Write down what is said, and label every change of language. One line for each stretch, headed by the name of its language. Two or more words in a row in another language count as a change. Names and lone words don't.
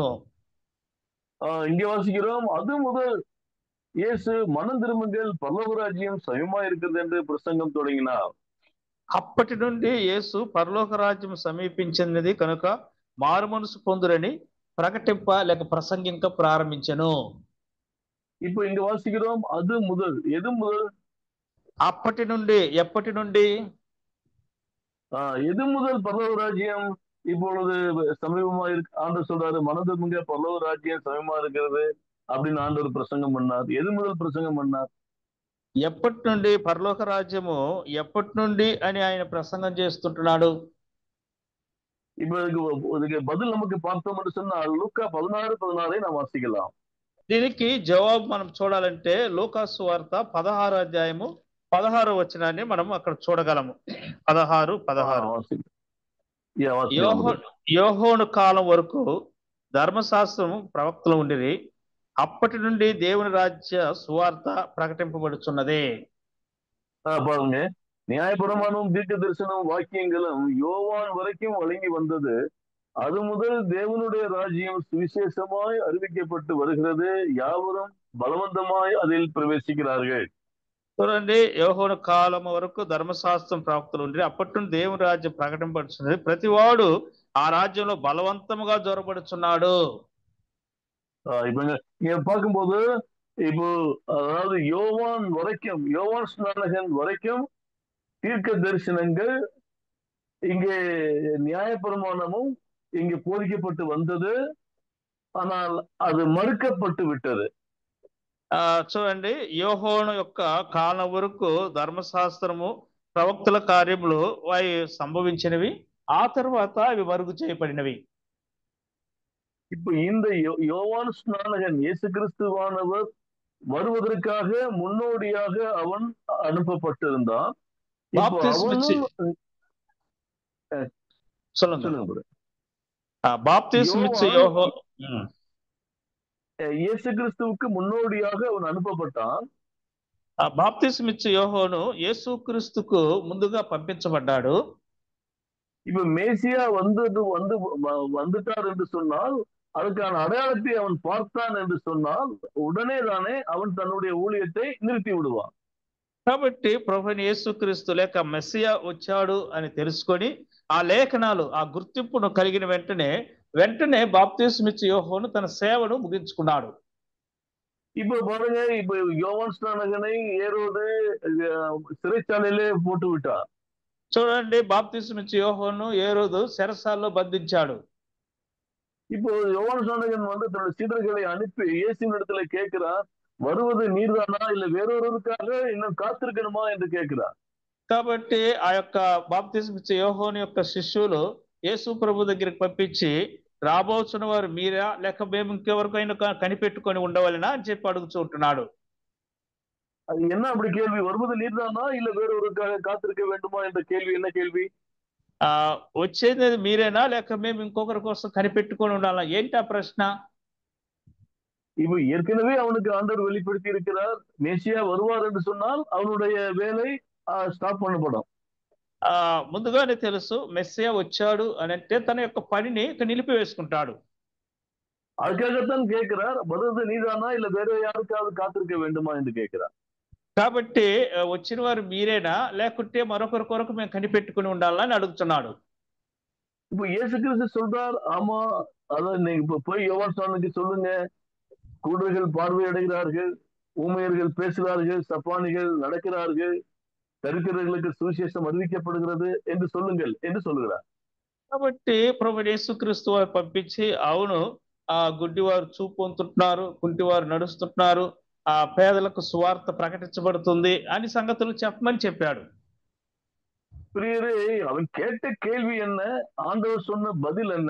Tamil: இங்க வாசிக்கிறோம், அது முதல் இயேசு மனம் திரும்புங்கள் பரலோக ராஜ்யம் சமீபமா இருக்கிறது என்று பிரசங்கம் தொடங்கினார்.
Telugu: అప్పటి నుండి యేసు పరలోక రాజ్యం సమీపించినది కనుక మారు మనసు పొందురని ప్రకటింప లేక ప్రసంగింక ప్రారంభించెను.
Tamil: இப்போ இங்க வாசிக்கிறோம், அது முதல். எது முதல்?
Telugu: అప్పటి నుండి. ఎప్పటి నుండి?
Tamil: எது முதல் பரலோக ராஜ்யம் இப்பொழுது சமீபமா இருக்கு? ஆண்டவர் சொல்றாரு மனதிரும்புங்க பரலோக ராஜ்யம் சமீபமா இருக்கிறது அப்படின்னு ஆண்டவர் பிரசங்கம் பண்ணார். எது முதல் பிரசங்கம் பண்ணார்?
Telugu: ఎప్పటి నుండి పరలోక రాజ్యము ఎప్పటి నుండి అని ఆయన ప్రసంగం చేస్తుంటున్నాడు.
Tamil: இப்ப இதுக்கு பதில் நமக்கு பார்த்தோம் சொன்னால் லூக்கா 16:16 நாம் வாசிக்கலாம்.
Telugu: దీనికి జవాబు మనం చూడాలంటే లూకా సువార్త 16వ అధ్యాయము 16వ వచనాన్ని మనం అక్కడ చూడగలము. 16 యోహోను కాలం వరకు ధర్మశాస్త్రము ప్రవక్తలు ఉండిరి. అప్పటి నుండి దేవుని రాజ్య సువార్త ప్రకటింపబడుచున్నదే.
Tamil: பாருங்க, நியாயப்பிரமாணமும் தீர்க்க தரிசனம் வாக்கியங்களும் யோவான் வரைக்கும் வழங்கி வந்தது. அது முதல் தேவனுடைய ராஜ்யம் சுவிசேஷமாய் அறிவிக்கப்பட்டு வருகிறது. யாவரும் பலவந்தமாய் அதில் பிரவேசிக்கிறார்கள்.
Telugu: చూడండి, యోహోను కాలం వరకు ధర్మశాస్త్రం ప్రవక్తలు ఉండి అప్పటి నుండి దేవుని రాజ్యం ప్రకటింపబడుచున్నది. ప్రతివాడు ఆ రాజ్యంలో బలవంతముగా జొరబడుచున్నాడు.
Tamil: இப்ப இங்க பார்க்கும்போது இப்போ அதாவது யோவான் ஸ்நானகன் வரைக்கும் தீர்க்க தரிசனங்கள் இங்கே நியாயப்பிரமாணமும் இங்கு போதிக்கப்பட்டு வந்தது. ஆனால் அது மறுக்கப்பட்டு விட்டது.
Telugu: చూడండి, యోహోను యొక్క కాలం వరకు ధర్మశాస్త్రము, ప్రవక్తల కార్యములు అవి సంభవించినవి. ఆ తర్వాత అవి మరుగు చేయబడినవి.
Tamil: இப்ப இந்த யோவான் ஸ்நானகன் இயேசு கிறிஸ்துவானவர் வருவதற்காக முன்னோடியாக அவன் அனுப்பப்பட்டிருந்தான். இப்போ அவனும் சொல்லுங்க. இயேசு கிறிஸ்துவுக்கு முன்னோடியாக அவன் அனுப்பப்பட்டான்.
Telugu: బాప్తిస్మ ఇచ్చే యోహోను యేసు క్రీస్తుకు ముందుగా పంపించబడ్డాడు.
Tamil: இப்ப மேசியா வந்துட்டார் என்று சொன்னால், அதுக்கான அடையாளத்தை அவன் பார்த்தான் என்று சொன்னால், உடனே தானே அவன் தன்னுடைய ஊழியத்தை நிறுத்தி விடுவான்.
Telugu: కాబట్టి ప్రభువైన యేసుక్రీస్తు లేక మెస్సియా వచ్చాడు అని తెలుసుకొని ఆ లేఖనాలు ఆ గుర్తింపును కలిగిన వెంటనే బాప్తిస్మ ఇచ్చే యోహోను తన సేవను ముగించుకున్నాడు.
Tamil: இப்ப பாருங்க, இப்ப யோவான் ஸ்நானகனை ஏரோது சிறைச்சாலையிலே போட்டு விட்டார்.
Telugu: చూడండి, బాప్తిస్మ ఇచ్చే యోహోను ఏరోదు చెరసాలలో బంధించాడు.
Tamil: இப்போ யோவான் ஸ்நானகன் தன்னுடைய சீடர்களை அனுப்பி இயேசுவின் இடத்துல கேட்கிறார், வருவது நீர்தானா இல்ல வேறொருவருக்காக இன்னும் காத்திருக்கணுமா என்று கேட்கிறார்.
Telugu: కాబట్టి ఆ యొక్క బాప్తిస్మ ఇచ్చే యోహోను యొక్క శిష్యులు యేసు ప్రభు దగ్గరికి పంపించి, రాబోతున్న వారు మీరా లేక మేము ఇంకెవరికైనా కనిపెట్టుకొని ఉండవాలనా అని చెప్పి అడుగుతుంటున్నాడు.
Tamil: அது என்ன அப்படி கேள்வி? வருவது நீர்தானா இல்ல வேறொருவருக்காக காத்திருக்க வேண்டுமா என்ற கேள்வி என்ன கேள்வி?
Telugu: వచ్చేది మీరేనా లేక మేము ఇంకొకరి కోసం కనిపెట్టుకొని ఉండాలా? ఏంటి ఆ ప్రశ్న?
Tamil: இப்போ ஏற்கனவே அவனுக்கு ஆண்டவர் வெளிப்படுத்தி இருக்கிறார், மேசியா வருவார் என்று சொன்னால் அவனுடைய வேலை ஸ்டாப் பண்ணப்படும்.
Telugu: ముందుగానే తెలుసు మెస్సియా వచ్చాడు అని అంటే తన యొక్క పనిని నిలిపివేసుకుంటాడు.
Tamil: அதுக்காகத்தான் கேட்கிறார், வருவது நீதானா இல்ல வேற யாருக்காவது காத்திருக்க வேண்டுமா என்று கேட்கிறார்.
Telugu: కాబట్టి వచ్చిన వారు మీరేనా లేకుంటే మరొకరి కొరకు మేము కనిపెట్టుకుని ఉండాలా అని అడుగుతున్నాడు.
Tamil: இப்போ இயேசு கிறிஸ்து சொல்றார், ஆமா, அதான் நீங்க இப்ப போய் யோவான் ஸ்நானனுக்கு சொல்லுங்க, குருடர்கள் பார்வையடைகிறார்கள், ஊமையர்கள் பேசுகிறார்கள், சப்பானிகள் நடக்கிறார்கள், தரித்திரர்களுக்கு சுவிசேஷம் அறிவிக்கப்படுகிறது என்று சொல்லுங்கள் என்று சொல்லுகிறார்.
Telugu: కాబట్టి ప్రభువైన యేసుక్రీస్తు వారు పంపించి, అవును, గుడ్డివారు చూపు పొందుతున్నారు, కుంటివారు నడుస్తున్నారు, పేదలకు సువార్త ప్రకటించబడుతుంది అని సంగతులు చెప్పమని చెప్పాడు.
Tamil: பிரியரே, அவன் கேட்ட கேள்வி என்ன, ஆண்டவர் சொன்ன பதில் என்ன?